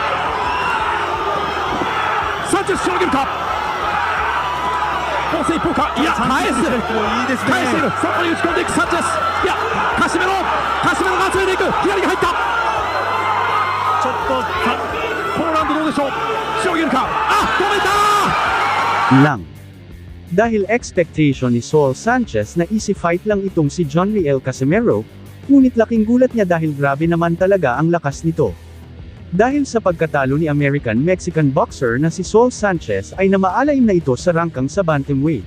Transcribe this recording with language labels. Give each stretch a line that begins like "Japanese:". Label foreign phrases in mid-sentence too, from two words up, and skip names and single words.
Japanese: サンチェスしのげるか攻勢一方かいや返す返しているそこに打ち込んでいくサンチェスいやカシメロが集めていく左が入ったちょっとポーランドどうでしょうしのげるか止めた
Filipino: lang. Dahil expectation ni Saul Sanchez na
English: easy fight
Filipino: lang itong si John Riel Casimero, ngunit laking gulat niya dahil grabe naman talaga ang lakas nito. Dahil sa pagkatalo ni
English: American-Mexican boxer
Filipino: na si Saul Sanchez ay namaalain na ito sa rangkang sa bantamweight.